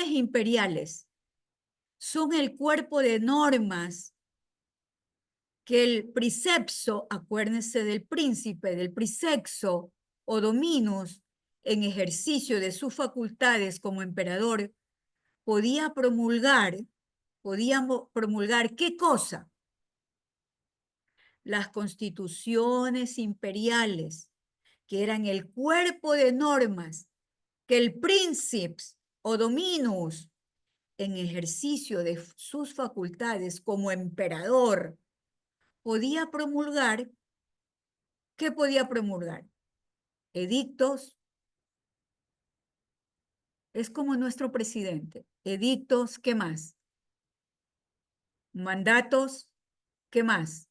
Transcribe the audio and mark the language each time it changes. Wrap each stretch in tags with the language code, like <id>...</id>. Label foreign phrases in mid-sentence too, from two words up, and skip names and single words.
<es>imperiales son el cuerpo de normas que el princepso, acuérdense del príncipe, del princepso o dominus, en ejercicio de sus facultades como emperador, podía promulgar ¿qué cosa? Las constituciones imperiales, que eran el cuerpo de normas que el princeps o dominus, en ejercicio de sus facultades como emperador, podía promulgar. ¿Qué podía promulgar? Edictos. Es como nuestro presidente. Edictos, ¿qué más? Mandatos, ¿qué más?</es>